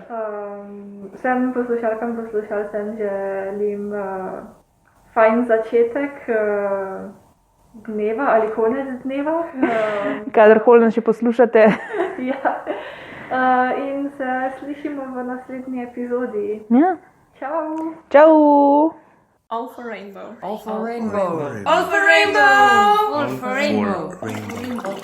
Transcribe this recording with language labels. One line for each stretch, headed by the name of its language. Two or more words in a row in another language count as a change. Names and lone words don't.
Slovenian: Vsem poslušalkam, poslušalcem želim fajn začetek dneva ali konec dneva. Kadarkoli nas še poslušate. Ja. In se slišimo v naslednji epizodi. Ja. Čau. Čau.
English: All for rainbow. All for rainbow. All for rainbow. All for rainbow.